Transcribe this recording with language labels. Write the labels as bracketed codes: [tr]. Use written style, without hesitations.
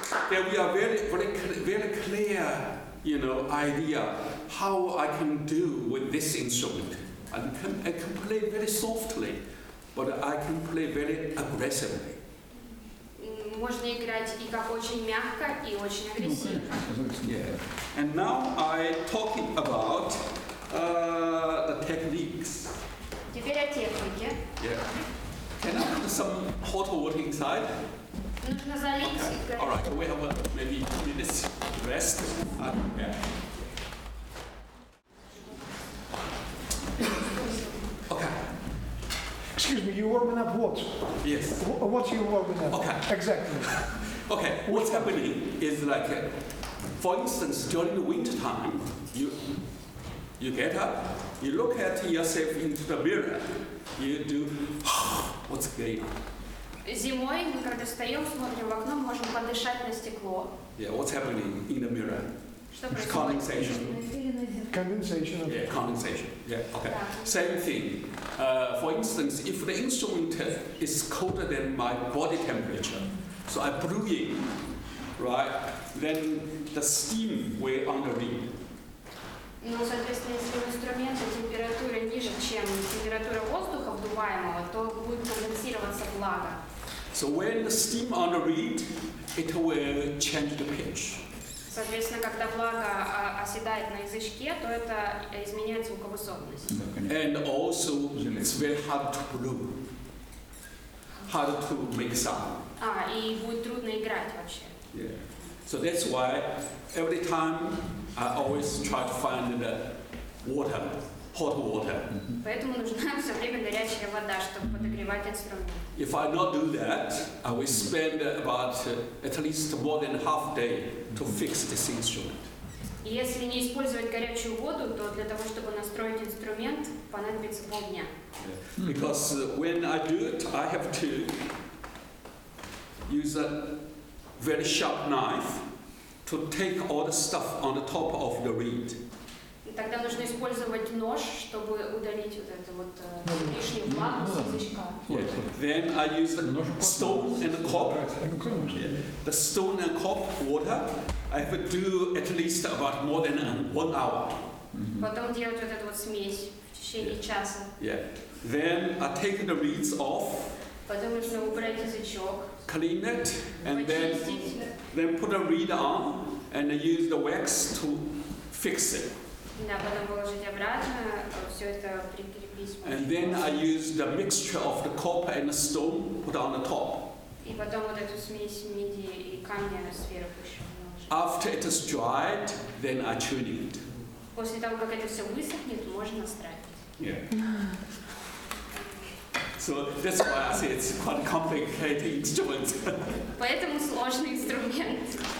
[en] There we are very clear, idea how I can do with this instrument. I can play very softly, but I can play very aggressively. [ru] Можно играть и как очень мягко, и очень агрессивно. [en] Yeah. And now I talking about the techniques. [ru] Теперь о технике. [en] Yeah. Can I put some hot water inside? [ru] Нужно залить. [en] Okay. All right. We have maybe 2 minutes rest. Yeah. Okay. Excuse me, you warming up what? Yes. What you warming up? Okay. Exactly. Okay. What's happening is like, for instance, during the winter time, you get up, you look at yourself into the mirror, you do, what's going on? [ru] Зимой, мы когда встаем, смотрим в окно, можем подышать на стекло. [en] Yeah, what's happening in the mirror? [ru] Что происходит? [en] Condensation. Condensation. Yeah, condensation. Yeah, okay. Same thing. For instance, if the instrument is colder than my body temperature, so I blew in, right, then the steam will underneath. [ru] Ну, соответственно, если у инструмента температура ниже, чем температура воздуха вдуваемого, то будет конденсироваться влага. [en] So when the steam underneath, it will change the pitch. [ru] Соответственно, когда влага оседает на язычке, то это изменяет звуковысотность. [en] And also, it's very hard to blow, hard to make sound. [ru] И будет трудно играть вообще. [en] Yeah. So that's why every time I always try to find the water, hot water. [ru] Поэтому нужна все время горячая вода, чтобы подогревать инструмент. [en] If I not do that, I will spend about at least more than half day to fix this instrument. [ru] И если не использовать горячую воду, то для того, чтобы настроить инструмент, понадобится полдня. [en] Because when I do it, I have to use a very sharp knife to take all the stuff on the top of the reed. [ru] Тогда нужно использовать нож, чтобы удалить вот это вот лишнюю влагу с язычка. [en] Then I use the stone and the cup. The stone and cup water. I have to do at least about more than 1 hour. [ru] Потом делать вот эту вот смесь в течение часа. [en] Yeah. Then I take the reeds off [ru] Потом нужно убрать язычок. [en] clean it, and [ru] Почистить. [en] then put a reader on and use the wax to fix it. [ru] Да, потом положить обратно, все это прикрепить. [en] And then I use the mixture of the copper and the stone, put on the top. [ru] И потом вот эту смесь меди и камня сверху еще наложить. [en] After it is dried, then I tune it. [ru] После того, как это все высохнет, можно настраивать. [en] Yeah. So that's why I say it's quite a complicated instrument. [ru] Поэтому сложный инструмент.